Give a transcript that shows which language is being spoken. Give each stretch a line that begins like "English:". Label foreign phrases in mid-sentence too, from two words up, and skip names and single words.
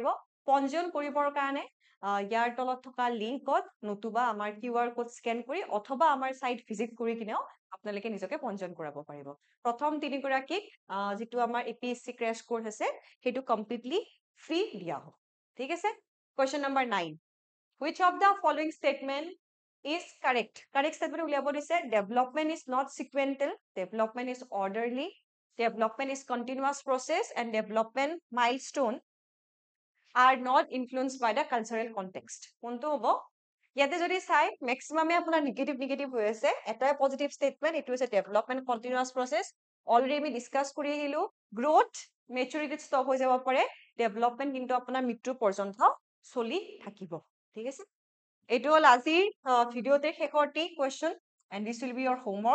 Assamese: পঞ্জীয়ন কৰিবৰ কাৰণে ইয়াৰ তলত থকা লিংকত, নতুবা আমাৰ
English: QR code scan
Assamese: কৰি, অথবা আমাৰ
English: site visit
Assamese: কৰি কিনেও আপোনালোকে নিজকে পঞ্জীয়ন কৰাব পাৰিব। প্ৰথম 3 গৰাকীক যিটো আমাৰ APSC
English: crash course
Assamese: আছে সেইটো
English: completely free
Assamese: দিয়া হ'ব। ঠিক আছে, কুৱেশ্যন নম্বৰ 9,
English: which of the following statement is correct? Correct statement
Assamese: উলিয়াব দিছে,
English: development is not sequential, development is orderly, development is continuous process, and development milestone are not influenced by the cultural context.
Assamese: কোনটো হ'ব? ইয়াতে যদি চাই মেক্সিমামে আপোনাৰ নিগেটিভ হৈ আছে। এটাই
English: positive statement,
Assamese: এইটো হৈছে
English: development continuous process.
Assamese: অলৰেডি আমি ডিছকাছ কৰি আহিলো,
English: growth maturity stop
Assamese: হৈ যাব পাৰে, ডেভেলপমেণ্ট কিন্তু আপোনাৰ মৃত্যু পৰ্যন্ত চলি থাকিব। ঠিক আছে, এইটো হ'ল আজিৰ ভিডিঅ'তে শেষৰ কুৱেশ্যন,
English: and this will be your homework.